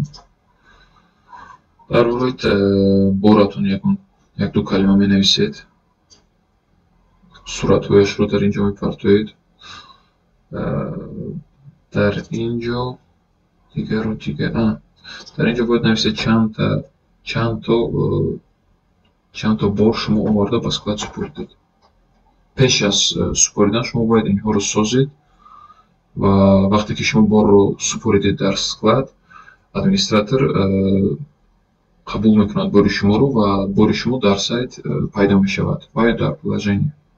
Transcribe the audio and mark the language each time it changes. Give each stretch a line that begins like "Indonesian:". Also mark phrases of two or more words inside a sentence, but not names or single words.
Tajik: Дар бораи боратон як-ду калима менависед. Суратҳояшро дар ин ҷо мепартоед. Дар ин ҷо дар ин ҷо бояд нависед чанд то
Persian: چند تا بار شما آورده به склад سپردید. پیش از سپردن شما باید اینها رو سازید و وقتی که شما بار رو سپردید در склад، администратор قبول میکند بار شما رو و بار شما در سایت پیدا میشود و در приложение.